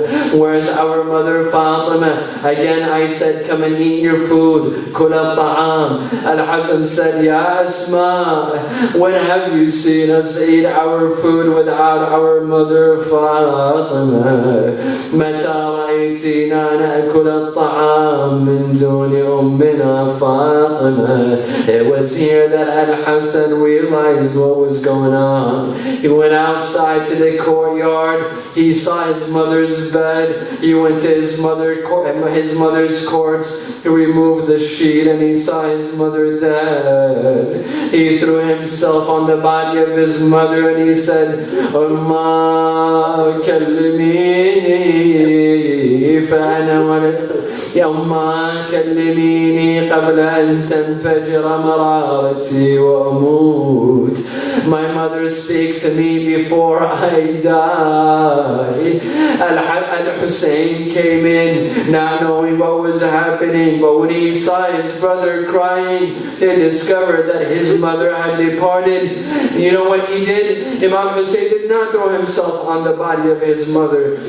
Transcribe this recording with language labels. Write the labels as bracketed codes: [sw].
[en] Where's our mother Fatima? Again I said, come and eat your food. [ar] كل الطعام. [en] Al-Hasan said, Ya Asma, when have you seen us eat our food without our mother Fatima? [ar] متى رأيتنا نأكل الطعام من دون أمنا فاطمة? [en] It was here that Al-Hasan realized what was going on. He went outside to the courtyard. He saw his mother's bed. He went to his mother's corpse. He removed the sheet and he saw his mother dead. He threw himself on the body of his mother and he said, [ar] Umma kallimini fa'ana walad. يا أمّا كلميني قبل أن تنفجر مرارتي وأموت. [en] My mother, speak to me before I die. Al-Hussein came in not knowing what was happening, but when he saw his brother crying, he discovered that his mother had departed. You know what he did? Imam Hussein did not throw himself on the body of his mother.